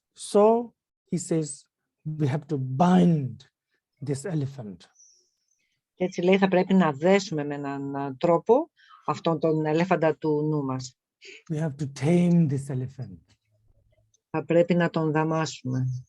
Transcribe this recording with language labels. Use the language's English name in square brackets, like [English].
[English] So he says we have to bind this elephant. [Greek] Και έτσι λέει θα πρέπει να δέσουμε με έναν τρόπο αυτόν τον ελέφαντα του νου μας. [English] We have to tame this elephant. [Greek] Θα πρέπει να τον δαμάσουμε.